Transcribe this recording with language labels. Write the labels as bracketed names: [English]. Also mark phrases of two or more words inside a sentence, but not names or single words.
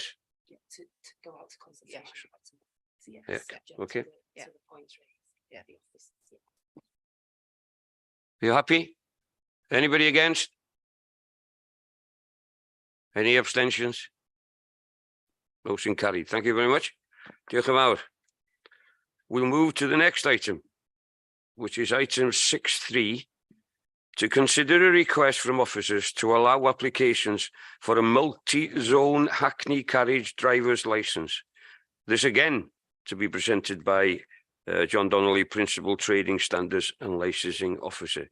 [English] Yeah, to go out to consultation. Yeah. Okay. Yeah. The points raised. Yeah. The office. You happy? Anybody against? Any abstentions? Motion carried. Thank you very much. [Welsh] Diolch yn fawr. [English] We'll move to the next item, which is item 6.3, to consider a request from officers to allow applications for a multi-zone Hackney carriage driver's licence. This again to be presented by John Donnelly, Principal Trading Standards and Licensing Officer.